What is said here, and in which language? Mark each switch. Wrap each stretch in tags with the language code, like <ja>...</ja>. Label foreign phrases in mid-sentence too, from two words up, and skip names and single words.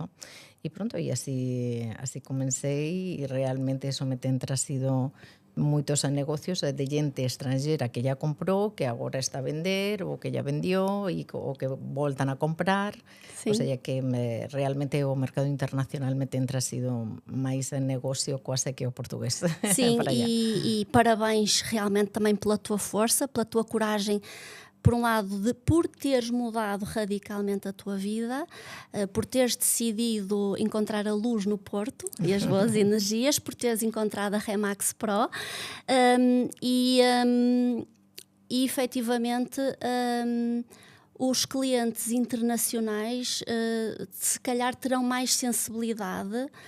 <gl>E pronto, e así comecei, e realmente eso me ten trazido moitos negocios de xente estranxera que ya comprou, que agora está a vender, ou que ya vendió, ou que voltan a comprar. Sí.</gl> <es>O sea,</es> <gl>que realmente o mercado internacional me ten trazido máis negocio quase que o portugués.</gl> <pt>Sim,</pt> <es>para allá.</es> <pt>e parabéns realmente também pela tua força, pela tua coragem, por um lado, por teres mudado radicalmente a tua vida, por teres decidido encontrar a luz no Porto e as boas energias, por teres encontrado a Remax Pro e efetivamente os clientes internacionais se calhar terão mais sensibilidade.</pt>